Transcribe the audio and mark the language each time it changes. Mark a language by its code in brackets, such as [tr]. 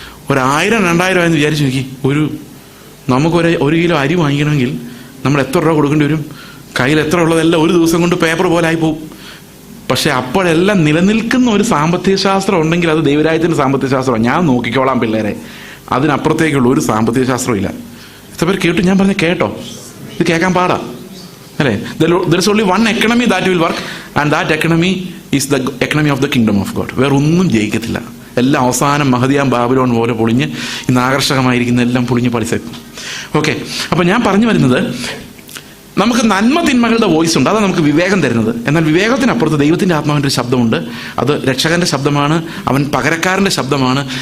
[ml] 1000-2000 ആയെന്ന് വിചാരിച്ചു നോക്കി, നമുക്കൊരു 1 കിലോ അരി വാങ്ങിക്കണമെങ്കിൽ നമ്മൾ എത്ര രൂപ കൊടുക്കേണ്ടി വരും? കയ്യിൽ എത്ര ഉള്ളതെല്ലാം ഒരു ദിവസം കൊണ്ട് പേപ്പർ പോലെ ആയിപ്പോവും. പക്ഷെ അപ്പോഴെല്ലാം നിലനിൽക്കുന്ന ഒരു സാമ്പത്തിക ശാസ്ത്രം ഉണ്ടെങ്കിൽ അത് ദൈവരാജ്യത്തിന്റെ സാമ്പത്തിക ശാസ്ത്രമാണ്. ഞാൻ നോക്കിക്കോളാം പിള്ളേരെ, അതിനപ്പുറത്തേക്കുള്ള ഒരു സാമ്പത്തിക ശാസ്ത്രം ഇല്ല. എത്ര പേര് കേട്ടു? ഞാൻ പറഞ്ഞ കേട്ടോ? ഇത് കേൾക്കാൻ പാടാ അല്ലേ? [en] there is only one economy that will work, and that economy is the economy of the kingdom of God. [ml] വേറെ ഒന്നും ജയിക്കത്തില്ല. എല്ലാം അവസാനം മഹദിയാം ബാബിലോൺ പോലെ പൊളിഞ്ഞ് ഇന്ന് ആകർഷകമായിരിക്കുന്ന എല്ലാം പൊളിഞ്ഞ് പളിസേക്കും. ഓക്കെ, അപ്പൊ ഞാൻ പറഞ്ഞു വരുന്നത്, നമുക്ക് നന്മ തിന്മകളുടെ വോയിസ് ഉണ്ട്, അതാണ് നമുക്ക് വിവേകം തരുന്നത്. എന്നാൽ വിവേകത്തിനപ്പുറത്ത് ദൈവത്തിന്റെ ആത്മാവിന്റെ ഒരു ശബ്ദമുണ്ട്. അത് രക്ഷകന്റെ ശബ്ദമാണ്, അവൻ പകരക്കാരന്റെ ശബ്ദമാണ്.